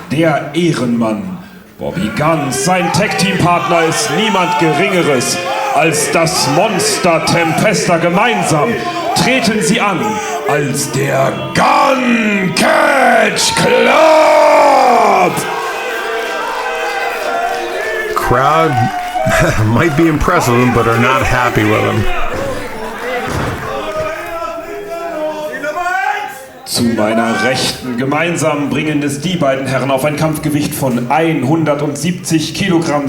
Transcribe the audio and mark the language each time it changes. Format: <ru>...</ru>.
<de>Der Ehrenmann Bobby Guns. Sein Tag-Team-Partner ist niemand Geringeres als das Monster Tempesta. Gemeinsam treten sie an als der Gunn Catch Club.</de> <en>Crowd might be impressed with him, but are not happy with him.</en> <de>Zu meiner Rechten gemeinsam bringen es die beiden Herren auf ein Kampfgewicht von 170 Kilogramm.</de>